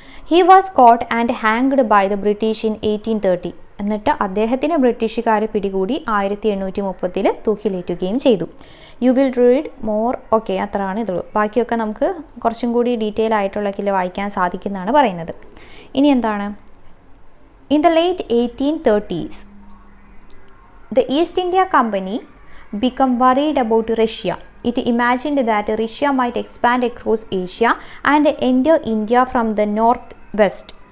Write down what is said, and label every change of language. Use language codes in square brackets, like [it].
[en] He was caught and hanged by the British in 1830. [ml] എന്നിട്ട് അദ്ദേഹത്തിന് ബ്രിട്ടീഷുകാർ പിടികൂടി 1830 തൂക്കിലേറ്റുകയും ചെയ്തു. [en] You will read more. [ml] Okay, അത്രയാണ് ഇതുള്ളൂ. ബാക്കിയൊക്കെ നമുക്ക് കുറച്ചും കൂടി ഡീറ്റെയിൽ ആയിട്ടുള്ളതിൽ വായിക്കാൻ സാധിക്കുന്നതാണ് പറയുന്നത്. ഇനി എന്താണ്? [en] In the late 1830s the East India Company became worried about Russia. It imagined that Russia might expand across Asia and enter India from the northwest.